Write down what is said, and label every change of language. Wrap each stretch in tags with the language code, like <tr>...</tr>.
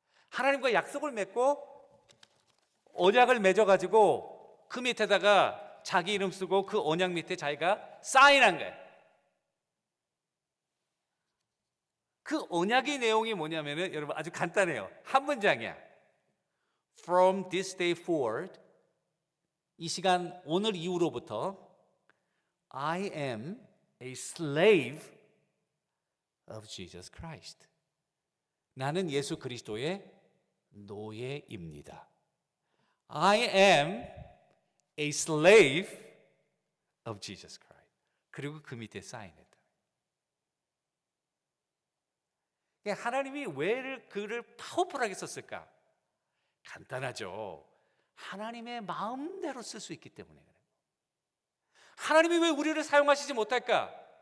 <ko>하나님과 약속을 맺고 언약을 맺어가지고 그 밑에다가 자기 이름 쓰고 그 언약 밑에 자기가 사인한 거예요. 그 언약의 내용이 뭐냐면은 여러분 아주 간단해요. 한 문장이야.</ko> <en>From this day forward,</en> <ko>이 시간 오늘 이후로부터</ko> <en>I am a slave of Jesus Christ.</en> <ko>나는 예수 그리스도의 노예입니다.</ko> <en>I am a slave of Jesus Christ.</en> <ko>그리고 그 밑에 사인했다. 하나님이 왜 그를 파워풀하게 썼을까? 간단하죠. 하나님의 마음대로 쓸 수 있기 때문에 그래요. 하나님이 왜 우리를 사용하시지 못할까?</ko>